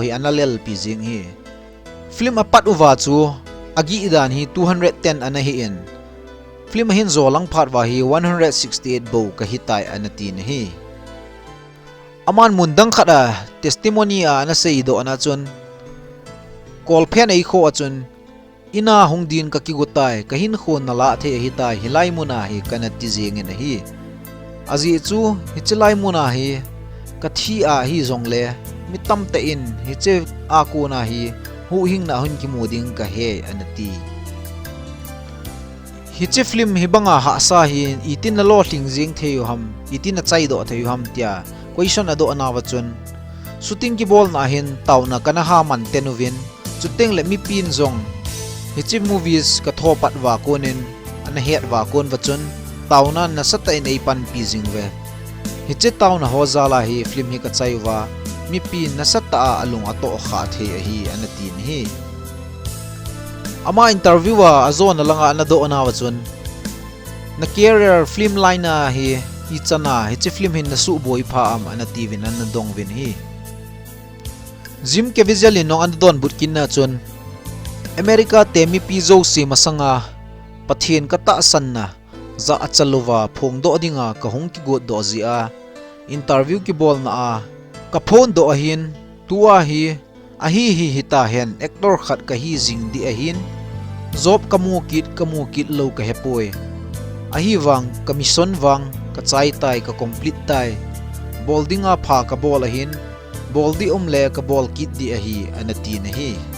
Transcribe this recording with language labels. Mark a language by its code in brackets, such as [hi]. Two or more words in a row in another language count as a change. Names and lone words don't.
[tcz] hi analel pi jing hi film apat uwa chu agi idan hi 210 ana hi en film hin zo lang phat wa hi 168 bo ka hitai ana tin hi aman mundang khada testimony a na sei do ana chun call phen ei kho achun ina hongdin ka kigutai kahin khon nala the hitai hilai muna hi kana ti jeng na hi azi chu hichilai muna hi kathi a hi zongle mitam ta in hiche a ko na hi hu hing na hun ki moding ka he anati hiche film hibanga ha sa hi itin na lo thing jing theu ham itin na chai do theu ham tia question ado anawachun shooting ki bol na hin tauna kana ha man tenovin chuteng le mi pin zong hichi movies ka thopat wa konin ana het wa kon wachun tauna na sata in ei pan pi jingwe hichi tauna hozala hi film hi ka chaiwa mi pin na sata alung ato kha the hi anatin hi ama interviewer azon langa na do na wachun na [en] career film line [tcz] na hi ichana hichi film hin na su boy pha am anati win an dong win hi Jim CAVIEZEL no an don butkin na chun America temi pizo si masanga pathin kata sanna za achalova phongdo dinga kahung ki god do zia interview ki bol na a ka phone do ahin tua hi ahi hi hita hen actor khat ka hi jing di ahin job kamu kit lo ka hepoi ahi wang commission wang ka chai tai ka complete tai bol dinga pha ka bol ahin bol di umle ka bol kit di ahi anati na hi